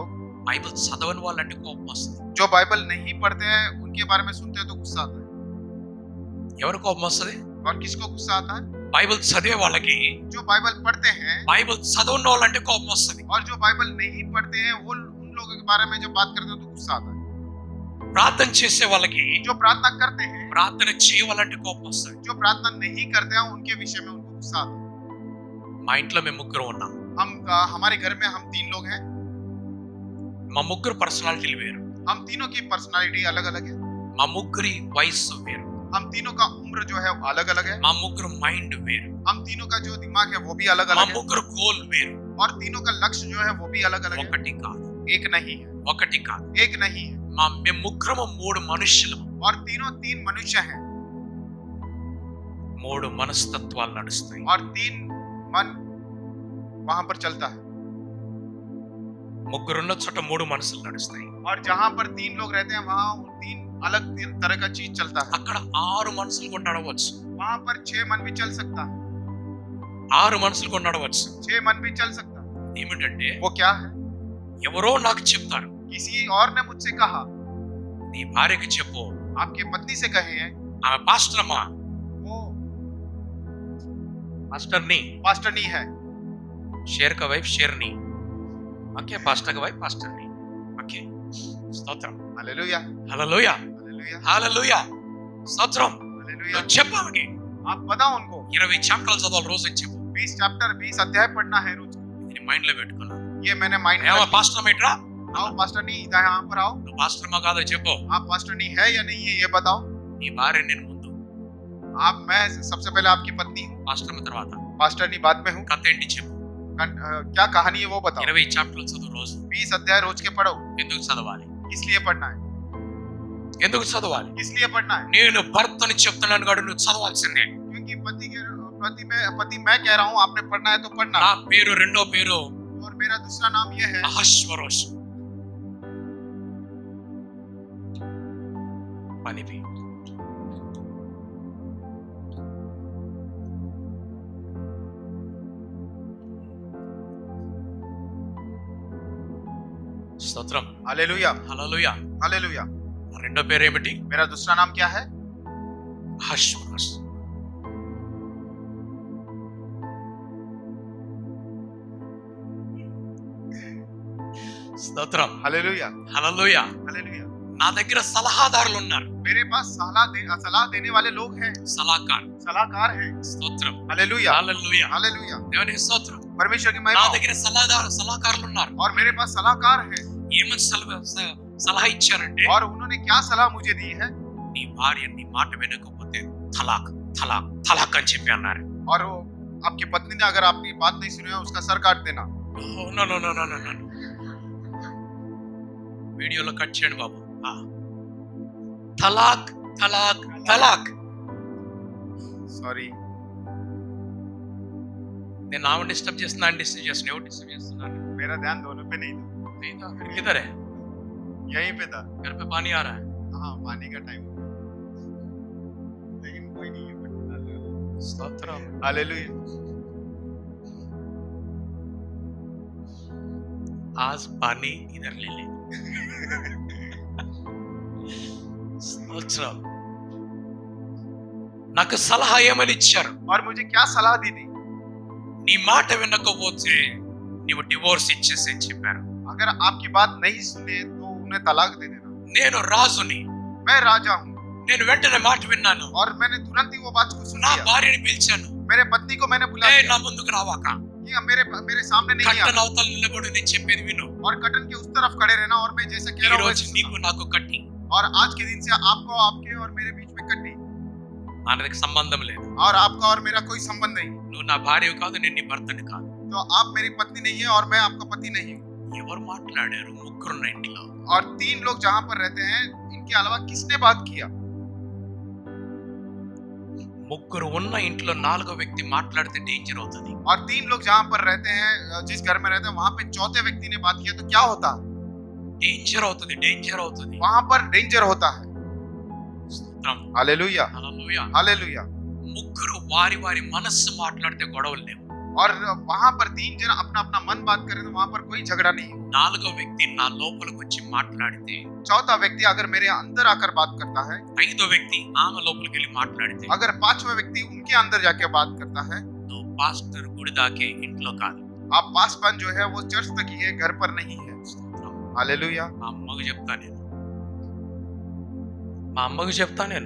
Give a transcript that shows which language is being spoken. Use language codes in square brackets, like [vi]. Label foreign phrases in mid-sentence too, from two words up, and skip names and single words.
[te] బైబిల్ చదవని వాళ్ళంటే కోపం వస్తుంది. [hi] जो बाइबल नहीं पढ़ते हैं उनके बारे में सुनते हैं तो गुस्सा आता है। [te] ఎవరు కోపం వస్తుంది? [hi] और किसको गुस्सा आता है? [te] బైబిల్ చదివే వాళ్ళకి [hi] जो बाइबल पढ़ते हैं। [te] బైబిల్ చదవని వాళ్ళంటే కోపం వస్తుంది. [hi] और जो बाइबल नहीं पढ़ते हैं वो उन लोगों के बारे में जब बात करते हैं तो गुस्सा आता है। [te] ప్రార్థన చేసే వాళ్ళకి [hi] जो प्रार्थना करते हैं, [te] ప్రార్థన చేయవాలంటే కోపం వస్తుంది. [hi] जो प्रार्थना नहीं करते हैं उनके विषय में उनको गुस्सा आता है। [te] మా ఇంట్లో మేము ముగ్గురు ఉన్నాం. [hi] हमारे घर में हम 3 लोग हैं। [te] మా ముగ్గురు పర్సనాలిటీలు వేరు. [hi] हम तीनों की पर्सनालिटी अलग अलग है। [te] మా ముగ్గురి వయస్సు వేరు. [hi] हम तीनों का उम्र जो है अलग अलग है। [te] మా ముగ్గురు మైండ్ వేరు. [hi] हम तीनों का जो दिमाग है वो भी अलग [te] మా [hi] अलग है। [te] ముగ్గురు గోల్ వేరు. [hi] और तीनों का लक्ष्य जो है वो भी अलग अलग है। [te] ఒకటి కాదు, [hi] एक नहीं है। [te] ఒకటి కాదు. [hi] एक नहीं है। [te] మేము ముగ్గురము 3 మనుషులము. [hi] और तीनों 3 मनुष्य हैं। [te] 3 మనస్తత్వాలు నడుస్తాయి. [hi] और 3 मन वहां पर चलता है। [te] ముగ్గురున్న చోట 3 మనసులు నడుస్తాయి. [hi] और जहां पर 3 लोग रहते हैं वहां 3 अलग तरह का चीज चलता है। [te] అక్కడ 6 మనసులు కూడా నడవచ్చు. [hi] वहां पर 6 मन भी चल सकता है। [te] 6 మనసులు కూడా నడవచ్చు. [hi] 6 मन भी चल सकता है। [te] ఏమిటంటే [hi] वो क्या है? [te] ఎవరో నాకు చెప్తారు, [hi] किसी और ने मुझसे कहा, [te] నీ భార్యకి చెప్పు, [hi] आपके पत्नी से कहे हैं, [te] ఆమె పాస్టర్ అమ్మా, [hi] वो [te] పాస్టర్ని, [hi] पास्टर नहीं है। शेर का वाइफ शेरनी, ओके, पास्टर का वाइफ पास्टरनी, ओके. [te] స్తోత్రం. [hi] हालेलुया [te] హల్లెలూయా. [hi] हालेलुया [te] హల్లెలూయా. స్తోత్రం. [hi] हालेलुया। [te] నువ్వు చెప్పు ఆమెకి. [hi] आप बताओ उनको [te] 20 చాప్టర్లు చదవాలి రోజు అని చెప్పు. [hi] 20 चैप्टर 20 अध्याय पढ़ना है रोज। [te] ఇది మైండ్ లో పెట్టుకున్నా. [hi] ये मैंने माइंड में [te] ఏమో [hi] रखा। [te] పాస్టర్ మేట్రా, [hi] आओ पास्टर नहीं इधर यहाँ पर आओ। [te] నువ్వు పాస్టర్ అమ్మా కాదో చెప్పు. [hi] आप पास्टर नहीं है या नहीं है ये बताओ। [te] నీ భార్య నేను ముందు, [hi] मैं सबसे पहले आपकी पत्नी हूँ, [te] పాస్టర్ అమ్మ తర్వాత. [hi] पास्टर नहीं बाद में हूँ। [te] కథ ఏంటి చెప్పు. [hi] क्या कहानी है वो बताओ। [te] 20 చాప్టర్లు చదువు రోజు. [hi] 20 अध्याय रोज के पढ़ो। [te] ఎందుకు చదవాలి? [hi] किस लिए पढ़ना है? [te] ఎందుకు చదవాలి? [hi] किस लिए पढ़ना है? [te] నేను భర్తని చెప్తున్నాను కాదు, నువ్వు చదవాల్సిందే. [hi] क्योंकि पति मैं कह रहा हूँ, आपने पढ़ना है तो पढ़ना। [te] నా పేరు రెండో పేరు [hi] और मेरा दूसरा नाम ये है [te] అహష్వరోష్. పనిపి స్తోత్రం. [hi] हालेलुया [te] హల్లెలూయా. [hi] हालेलुया। [te] రెండో పేరు ఏమిటి? [hi] मेरा दूसरा नाम क्या है? [te] అహష్వరోష్. స్తోత్రం. [hi] हालेलुया [te] హల్లెలూయా. [hi] हालेलुया। [te] నా దగ్గర సలహాదారులు ఉన్నారు. [hi] मेरे पास सलाह देने वाले लोग हैं, [te] సలహాకారు. [hi] सलाहकार हैं। [te] స్తోత్రం. [hi] हालेलुया [te] హల్లెలూయా. [hi] हालेलुया। [te] దేవునికి స్తోత్రం. [hi] परमेश्वर की [te] నా [hi] महिमा। [te] దగ్గర సలహాకారులు ఉన్నారు. [hi] और मेरे पास सलाहकार हैं। [te] ఏమని సలహా ఇచ్చారంటే, [hi] और उन्होंने क्या सलाह मुझे दी है? [te] నీ భార్య నీ మాట వినకపోతే [hi] तलाक तलाक तलाक [te] అని చెప్పి అన్నారు. [hi] और वो आपकी पत्नी ने अगर आपकी बात नहीं सुनी है उसका सर काट देना। [en] no no no no no no. [te] వీడియోలో కట్ చేయండి బాబు. [hi] तलाक तलाक तलाक. सॉरी। [te] నేను ఆమె డిస్టర్బ్ చేస్తున్నా, ఆయన డిస్టర్బ్ చేస్తున్నా, ఎవరు డిస్టర్బ్ చేస్తున్నారు? [hi] मेरा ध्यान दोनों पे नहीं था, नहीं था, फिर किधर है? यहीं पे था। घर पे पानी आ रहा है. हाँ पानी का टाइम हो गया, लेकिन कोई नहीं है। [te] స్తోత్రం. [hi] हालेलुया। आज पानी इधर ले ले. [te] స్తోత్రం. నాకు సలహా ఏమని ఇచ్చారు? [hi] और मुझे क्या सलाह दी थी? [te] నీ మాట వినకపోతే నీవు డివోర్స్ ఇచ్చేసి అని చెప్పారు. [hi] अगर आपकी बात नहीं सुने तो उन्हें तलाक दे देना। [te] నేను రాజుని, [hi] मैं राजा हूँ। [te] నేను వెంటనే మాట విన్నాను. [hi] और मैंने तुरंत ही वो बात को सुन [te] నా [hi] लिया। [te] భార్యని పిలిచాను. [hi] मेरे पत्नी को मैंने बुला [te] ఏ [hi] लिया [te] నా ముందుకు రావాక, [hi] कि मेरे सामने नहीं [te] కట్టన [hi] आना। [te] అవతల నిలబడి నేను చెప్పేది విను. [hi] और कटन के उस तरफ खड़े रहना, और मैं जैसे कह [te] ఈ [hi] रहा हूँ [te] రోజు [hi] वैसे [te] నీకు [hi] सुनना। [te] నాకు కట్టి, [hi] और आज के दिन से आपको आपके और मेरे बीच में कटी, [te] మనకి సంబంధం లేదు. [hi] और आपका और मेरा कोई संबंध नहीं। [te] నువ్వు నా భార్య కాదు, నేను నీ భర్తని కాదు. [hi] तो आप मेरी पत्नी नहीं है और मैं आपका पति नहीं हूँ। [te] ఎవరు మాట్లాడారు? ముగ్గురున్న ఇంట్లో [hi] और 3 लोग जहां पर रहते हैं, इनके अलावा किसने बात किया? [te] ముగ్గురు ఉన్న ఇంట్లో నాలుగో వ్యక్తి మాట్లాడితే డేంజర్ అవుతుంది. [hi] और 3 लोग जहां पर रहते हैं, जिस घर में रहते हैं, वहां पे चौथे व्यक्ति ने बात किया तो क्या होता है? [te] డేంజర్ అవుతుంది, డేంజర్ అవుతుంది. [hi] वहां पर डेंजर होता है. [te] స్తోత్రం. [hi] हालेलुया, [te] హల్లెలూయా. [hi] हालेलुया. [te] ముగ్గురు వారి వారి మనస్సు మాట్లాడితే గొడవలు లేవు. [hi] और वहां पर 3 जन अपना अपना मन बात करें तो वहां पर कोई झगड़ा नहीं है. [te] నాలుగో వ్యక్తి నా లోపలికి వచ్చి మాట్లాడితే, [hi] चौथा व्यक्ति अगर मेरे अंदर आकर बात करता है, [te] ఐదో వ్యక్తి ఆమె లోపలికి వెళ్ళి మాట్లాడితే, [hi] अगर 5वां व्यक्ति उनके अंदर जाके बात करता है, [te] నువ్వు పాస్టర్ గుడి దాకే, ఇంట్లో కాదు. [hi] आप पासवान जो है वो चर्च तक ही है, घर पर नहीं है. [te] స్తోత్రం. [hi] हालेलुया. [te] మా అమ్మకు చెప్తా నేను, మా అమ్మకు చెప్తా నేను,